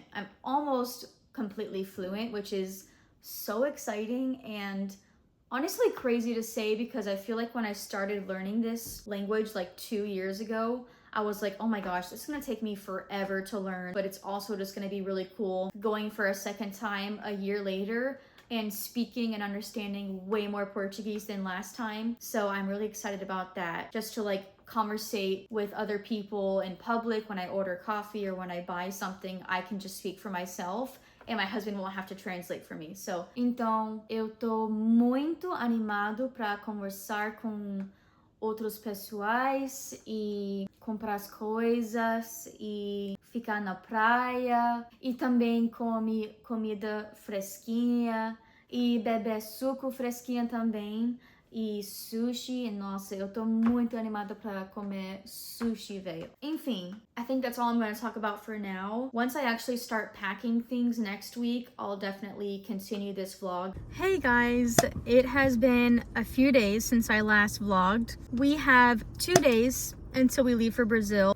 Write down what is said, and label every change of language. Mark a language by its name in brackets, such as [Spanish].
[English] I'm almost completely fluent, which is so exciting and honestly crazy to say, because I feel like when I started learning this language like 2 years ago, I was like, oh my gosh, this is gonna take me forever to learn, but it's also just gonna be really cool going for a second time a year later and speaking and understanding way more Portuguese than last time. So I'm really excited about that, just to like conversate with other people in public. When I order coffee or when I buy something, I can just speak for myself and my husband won't have to translate for me. [Portuguese] So, então, eu tô muito animado para conversar com outros pessoais e comprar as coisas e ficar na praia e também come comida fresquinha e beber suco fresquinha também e sushi. Nossa, eu tô muito animada pra comer sushi, velho. [English] Enfim, I think that's all I'm going to talk about for now. Once I actually start packing things next week, I'll definitely continue this vlog. Hey guys, it has been a few days since I last vlogged. We have 2 days until we leave for Brazil.